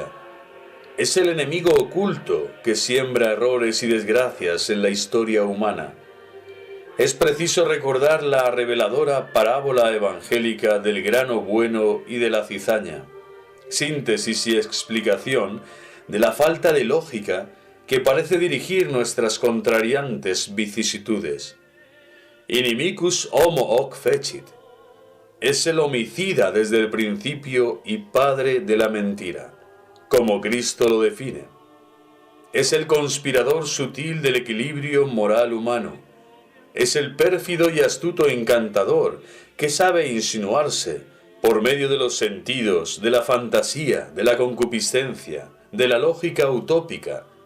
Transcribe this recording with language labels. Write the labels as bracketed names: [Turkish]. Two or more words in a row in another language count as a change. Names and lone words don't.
[Spanish] Es el enemigo oculto que siembra errores y desgracias en la historia humana. Es preciso recordar la reveladora parábola evangélica del grano bueno y de la cizaña, síntesis y explicación de la falta de lógica que parece dirigir nuestras contrariantes vicisitudes. [Latin] Inimicus homo hoc fecit. [Spanish] Es el homicida desde el principio y padre de la mentira, como Cristo lo define. Es el conspirador sutil del equilibrio moral humano. Es el pérfido y astuto encantador que sabe insinuarse por medio de los sentidos, de la fantasía, de la concupiscencia, de la lógica utópica,